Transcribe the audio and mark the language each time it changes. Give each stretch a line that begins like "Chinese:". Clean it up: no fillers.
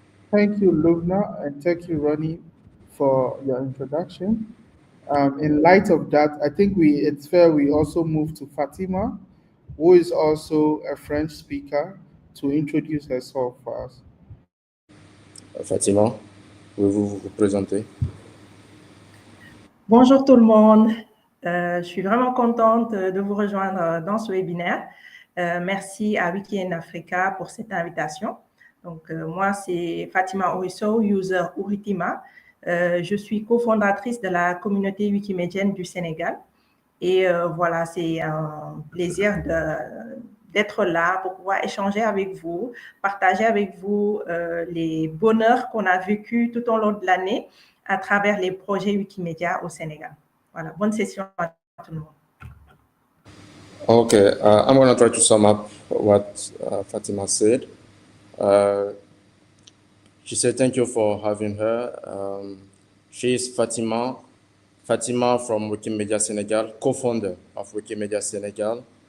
English: Thank you, Lubna, and thank you, Ronnie, for your introduction. In light of that, I think it's fair we also move to Fatima, who is also a French speaker, to introduce herself for us.
French: Fatima, pouvez-vous vous présenter? Bonjour tout le monde. Je suis vraiment contente de vous rejoindre dans ce webinaire. Merci à WikiAfrica pour cette invitation. Donc, moi, c'est Fatima Orisso, user Ouritima. Je suis cofondatrice de la communauté wikimédienne du Sénégal. Et voilà, c'est un plaisir d'être là pour pouvoir échanger avec vous, partager avec vous les bonheurs qu'on a vécus tout au long de l'année à travers les projets Wikimedia au Sénégal. Voilà, bonne session à tout le monde.
English: Okay, I'm going to try to sum up what Fatima said. She said thank you for having her. She is Fatima from Wikimedia Senegal, co-founder of Wikimedia Senegal.